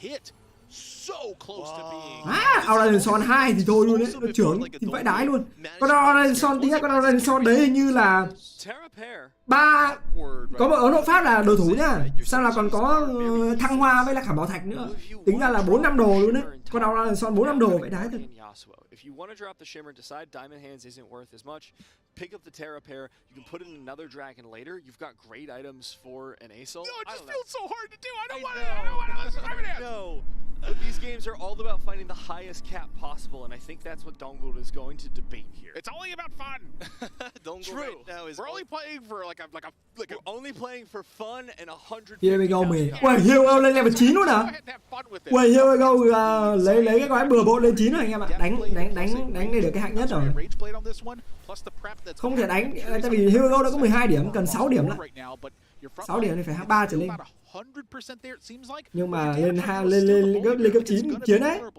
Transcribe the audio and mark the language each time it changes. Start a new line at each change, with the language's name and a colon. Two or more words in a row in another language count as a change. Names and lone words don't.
Vietnamese: Aurelion Son 2 thì thôi luôn đấy, nó trưởng thì vãi đái luôn. Con Aurelion Son tí con Aurelion Son đấy hình như là 3 có một ấn hộ pháp là đồ thủ nhá. Sao là còn có thăng hoa với là khảm bảo thạch nữa. Tính ra là 4-5 đồ luôn đấy. Con Aurelion Son 4-5 đồ vậy đái thật.
English: If you want to drop the Shimmer, decide Diamond Hands isn't worth as much. Pick up the Terra Pair. You can put in another dragon later. You've got great items for an Aesol. No, it just feels so hard to do. I don't want to. No. But these games are all about finding the highest cap possible, and I think that's what Dongle is going to debate here. It's only about fun. Dongle right now is. We're only playing for We're only playing for fun and 100. Here we go
Vietnamese: mình. Ui, Hero lên level 9 luôn hả? Ui,
English: Here we go
Vietnamese: lấy cái gói bừa bộn lên 9 rồi anh em ạ. Đánh để được cái hạng nhất rồi. Không thể đánh, tại vì Hero đã có 12 điểm, cần 6 điểm lại. 6 điểm thì phải 3 trở lên. Nhưng mà lên cấp 9 chiến đấy.